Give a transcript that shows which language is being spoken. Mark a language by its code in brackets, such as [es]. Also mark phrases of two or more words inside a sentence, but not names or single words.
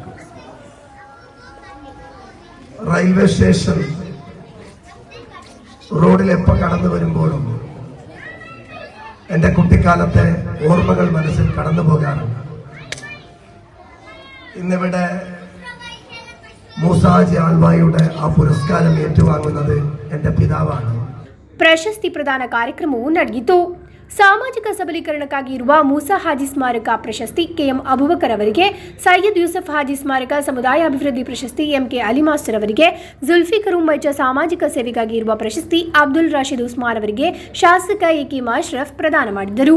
[ml] റെയിൽവേ സ്റ്റേഷൻ റോഡിൽ എപ്പോൾ കടന്നു വരുമ്പോഴും എൻ്റെ കുട്ടിക്കാലത്തെ ഓർമ്മകൾ മനസ്സിൽ കടന്നു പോകാറുണ്ട്. ഇന്നിവിടെ മൂസാജി ആൾവായുടെ ആ പുരസ്കാരം ഏറ്റുവാങ്ങുന്നത് എൻ്റെ പിതാവാണ്. [kn] ಪ್ರಶಸ್ತಿ ಪ್ರದಾನ ಕಾರ್ಯಕ್ರಮವು ನಡೆಯಿತು. ಸಾಮಾಜಿಕ ಸಬಲೀಕರಣಕ್ಕಾಗಿ ಇರುವ ಮೂಸಾ ಹಾಜಿ ಸ್ಮಾರಕ ಪ್ರಶಸ್ತಿ KM ಅಬೂಬಕರ್ ಅವರಿಗೆ, ಸೈಯದ್ ಯೂಸಫ್ ಹಾಜಿ ಸ್ಮಾರಕ ಸಮುದಾಯ ಅಭಿವೃದ್ಧಿ ಪ್ರಶಸ್ತಿ MK ಅಲಿ ಮಾಸ್ಟರ್ ಅವರಿಗೆ, ಜುಲ್ಫಿಕರ್ ಉಮ್ಮೈಚ ಸಾಮಾಜಿಕ ಸೇವೆಗಾಗಿ ಇರುವ ಪ್ರಶಸ್ತಿ ಅಬ್ದುಲ್ ರಾಶಿದ್ ಉಸ್ಮಾನ್ ಅವರಿಗೆ ಶಾಸಕ AKM ಅಶ್ರಫ್ ಪ್ರದಾನ ಮಾಡಿದರು.